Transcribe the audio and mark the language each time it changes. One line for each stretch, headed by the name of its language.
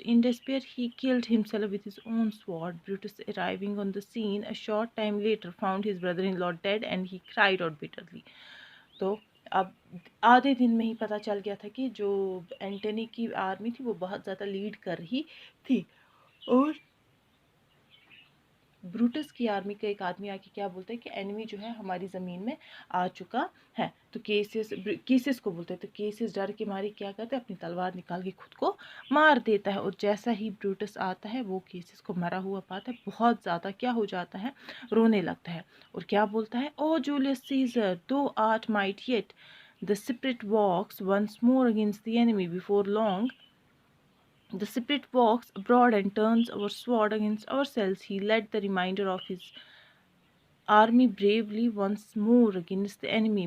English: In despair, he killed himself with his own sword. Brutus, arriving on the scene a short time later, found his brother-in-law dead, and he cried out bitterly.
Hindi: तो अब आधे दिन में ही पता चल गया था कि जो एंटनी की आर्मी थी वो बहुत ज़्यादा लीड कर रही थी, और ब्रूटस की आर्मी का एक आदमी आके क्या बोलता है कि एनिमी जो है हमारी ज़मीन में आ चुका है। तो केसेस को बोलते हैं। तो केसेस डर के मारे क्या करते हैं? अपनी तलवार निकाल के खुद को मार देता है। और जैसा ही ब्रूटस आता है वो केसेस को मरा हुआ पाता है, बहुत ज़्यादा क्या हो जाता है? रोने लगता है। और क्या बोलता है?
English: O Julius Caesar, thou art mighty yet the spirit walks once more against the enemy. Before long, the spirit walks abroad and turns our sword against ourselves. He led the remainder of his army bravely once more against the enemy.